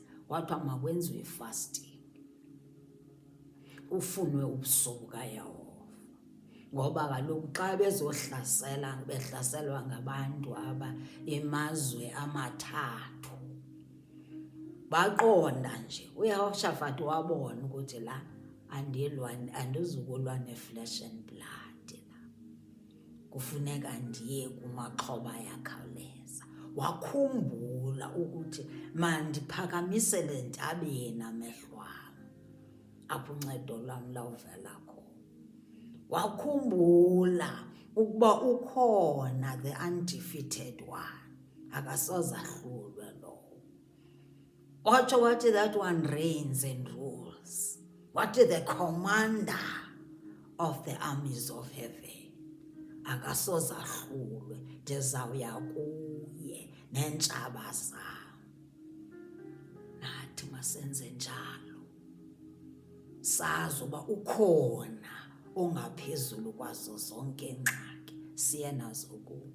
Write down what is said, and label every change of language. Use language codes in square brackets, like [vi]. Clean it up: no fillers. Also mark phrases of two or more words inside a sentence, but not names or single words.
[xh] Kwathiwa makwenziwe ifasting, kufunwe ubuso bukaYehova, ngoba kaloku xa behlaselwa ngabantu emazwe amathathu, baqonda nje. uYehoshafati wabona ukuthi la andizukulwa ne- [en] flesh and blood, [xh] la kufuneka ndiye kumaxhoba ayakhawuleza. Wakhumbula ukuthi mandiphakamisele entabeni amehlo am, apho uncedo lwam lawuvela khona. Wakhumbula ukuba ukhona [en] the undefeated one, [xh] akasoze ahlulwe lowo. Watsho wathi [en] that one reigns and rules. Wathi the commander of the armies of heaven, [xh] akasoze ahlulwe, ndizawuya kuye neentshaba zam. Nathi masenze njalo, sazi uba ukhona ongaphezulu kwazo zonke iingxaki, siye nazo kuye.